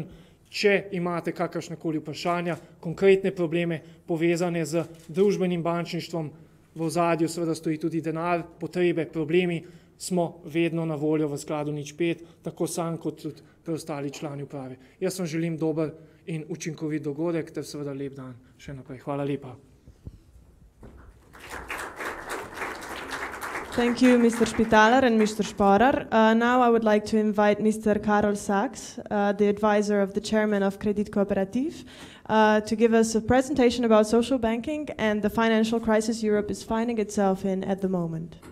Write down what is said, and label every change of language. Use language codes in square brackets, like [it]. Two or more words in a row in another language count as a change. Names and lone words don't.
[sl] Če imate kakršnekoli vprašanja, konkretne probleme povezane z družbenim bančništvom, v ozadju seveda stoji tudi denar, potrebe, problemi, smo vedno na voljo v Skladu 05, tako sam kot tudi preostali člani uprave. Jaz vam želim dober in učinkovit dogodek ter seveda lep dan še naprej. Hvala lepa. [en] Thank you, Mr. Špitalar and Mr. Porar. Now I would like to invite Mr. Karol Sachs, the advisor of the chairman of Kredit Kooperativ, to give us a presentation about social banking and the financial crisis Europe is finding itself in at the moment.